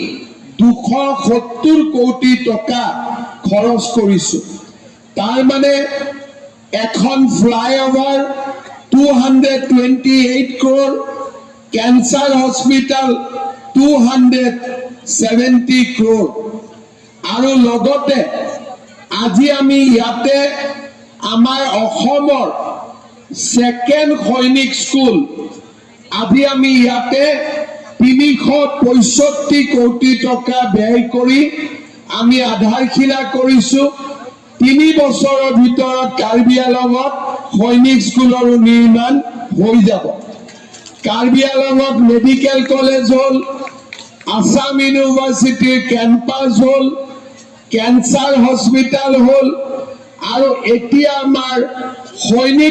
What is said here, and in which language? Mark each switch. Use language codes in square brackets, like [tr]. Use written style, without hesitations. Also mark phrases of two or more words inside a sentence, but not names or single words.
[as] 270 কোটি টকা খৰচ কৰিছোঁ তাৰ মানে এখন ফ্লাইঅভাৰ 228 crore [en] cancer hospital [as] 270 crore আৰু লগতে আজি আমি ইয়াতে আমাৰ অসমৰ সেকেন্ড সৈনিক স্কুল আজি আমি ইয়াতে 365 কোটি টকা ব্যয় কৰি আমি আধাৰশিলা কৰিছো 3 বছৰৰ ভিতৰত কাৰ্বি আংলঙত সৈনিক স্কুলৰ নিৰ্মাণ হৈ যাব কাৰ্বি আংলঙত [en] medical college [as] হল আসাম ইউনিভাৰ্চিটিৰ কেম্পাছ হল [en] cancer hospital [as] হল আৰু এতিয়া আমাৰ সৈনিক